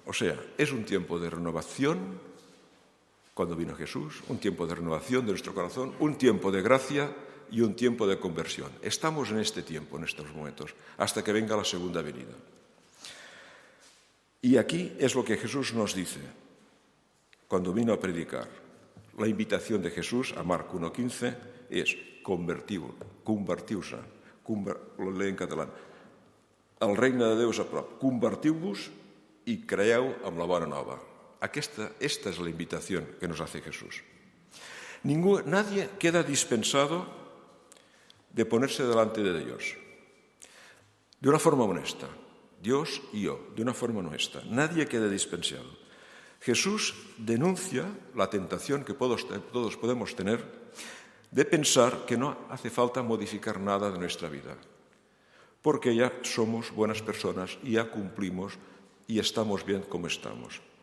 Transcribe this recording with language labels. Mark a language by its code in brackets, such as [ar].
[es] O sea, es un tiempo de renovación cuando vino Jesús, un tiempo de renovación de nuestro corazón, un tiempo de gracia y un tiempo de conversión. Estamos en este tiempo, en estos momentos, hasta que venga la segunda venida. Y aquí es lo que Jesús nos dice cuando vino a predicar. La invitación de Jesús a Marc 1,15 es convertiu-se, lo lee en catalán, [ca] el regne de Déu és a prop, convertiu-vos i creeu amb la bona nova. [es] Esta es la invitación que nos hace Jesús. Nadie queda dispensado de ponerse delante de Dios, de una forma honesta. Dios y yo, de una forma honesta. Nadie queda dispensado. Jesús denuncia la tentación que todos podemos tener de pensar que no hace falta modificar nada de nuestra vida, porque ya somos buenas personas y ya cumplimos y estamos bien como estamos.